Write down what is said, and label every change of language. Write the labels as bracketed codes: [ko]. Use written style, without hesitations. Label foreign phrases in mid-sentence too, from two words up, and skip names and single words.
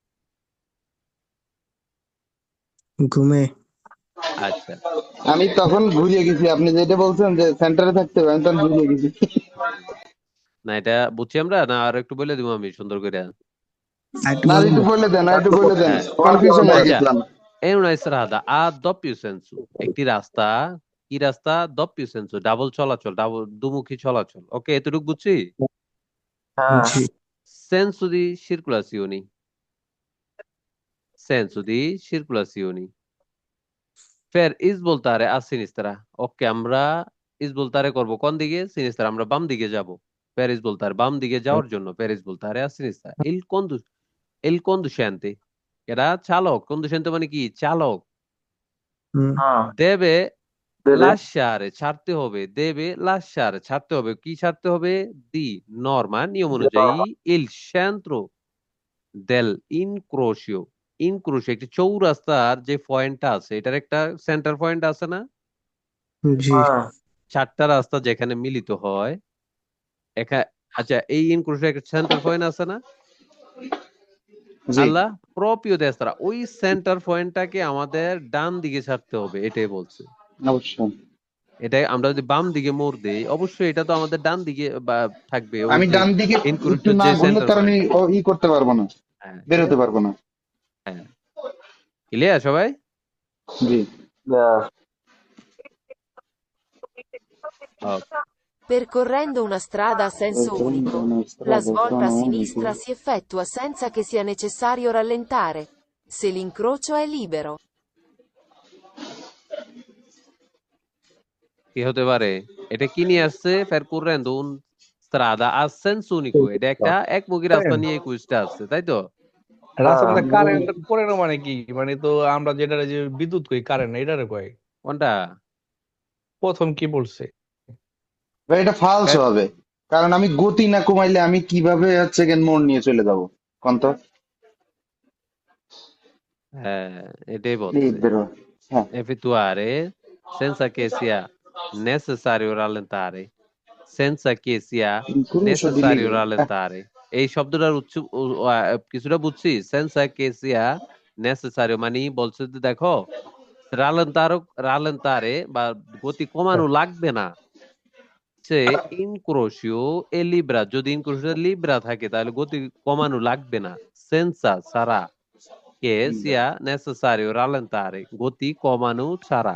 [bn] ঘুমে আচ্ছা, আমি তখন ঘুরিয়ে গেছি, আপনি যেটা বলছেন যে সেন্টারে থাকতে হবে, আমি তখন ঘুরিয়ে গেছি। না এটা বুঝছি আমরা, না আর একটু বলে দিব আমি সুন্দর করে? আরেকটু না, আর একটু বলবো? বলে দেন, আর একটু বলে দেন, হ্যাঁ, কনফিউশন হয়ে আচ্ছা, গেছিলাম। [it] è una strada a doppio senso, [bn] একটি রাস্তা, কি রাস্তা? [it] doppio senso, [bn] ডাবল চলাচল, ডাবল দুমুখী চলাচল। ওকে, এতটুকু বুঝছি। জি। [it] senso di circolazione, senso di circolazione, per svoltare a sinistra। [bn] ওকে, আমরা svoltare করব কোন দিকে? সিনিস্তারা, আমরা বাম দিকে যাব। [it] per svoltare, [bn] বাম দিকে যাওয়ার জন্য [it] per svoltare a sinistra। il conducente, [bn] এরা চালক। conducente মানে কি? চালক। হুম, [it] deve lasciare, [bn] ছাড়তে হবে, [it] deve lasciare, [bn] ছাড়তে হবে, কি ছাড়তে হবে? [it] di norma, [bn] নিয়ম অনুযায়ী [it] il centro del incrocio, [bn] incrocio একটি চৌরাস্তার যে পয়েন্টটা আছে এটার একটা সেন্টার পয়েন্ট আছে না? জি। চারটা রাস্তা যেখানে মিলিত হয় এখানে, আচ্ছা এই ইনক্রোশে একটা সেন্টার পয়েন্ট আছে না? জি। [it] alla propria destra, [bn] ওই সেন্টার পয়েন্টটাকে আমাদের ডান দিকে ছাড়তে হবে, এটাই বলছে। অবশ্যই। এটা আমরা যদি বাম দিকে মোড় দেই, অবশ্যই এটা তো আমাদের ডান দিকে থাকবে, ওই আমি যে ডান দিকে একটু ইনক্রোশের না যে ঘুরলে সেন্টার তার আমি পয়েন্ট। করতে পারবো না, হ্যাঁ, ঠিক বেরোতে আছে, পারবো না। হ্যাঁ, ক্লিয়ার সবাই? জি। ওকে, [it] Percorrendo una strada a senso unico, la svolta a sinistra si effettua senza che sia necessario rallentare, se l'incrocio è libero. [bn] কি হতে পারে? এটা কি নিয়ে আসছে? [it] percorrendo un strada a senso unico, [bn] এটা একটা একমুখী রাস্তা নিয়ে কুইজটা আসছে, তাই তো? রাস্তার মধ্যে কারেন্ট পড়ে না মানে কি? মানে তো আমরা যেটা যে বিদ্যুৎ কই, কারেন্ট এটারে কয়। কোনটা? প্রথম কি বলছে? ভাই এটা ফালস হবে, কারণ আমি গতি না কমাইলে আমি কিভাবে হচ্ছে মোড় নিয়ে চলে যাবো কোন তো? হ্যাঁ, এটাই বলছে। বেরো, হ্যাঁ। [it] effettuare senza che sia necessario rallentare, senza che sia Incrocio di necessario libero। rallentare, [bn] এই শব্দটার কিছুটা বুঝছি। [it] senza che sia necessario [bn] মানে বলছে যে দেখো রালেন্তারে বা গতি কমানো লাগবে না। [it] se incrocio è libero, [bn] যদি [it] incrocio libero [bn] থাকে তাহলে গতি কমানো লাগবে না। [it] senza sarà che sia necessario rallentare, [bn] গতি কমানো ছাড়া।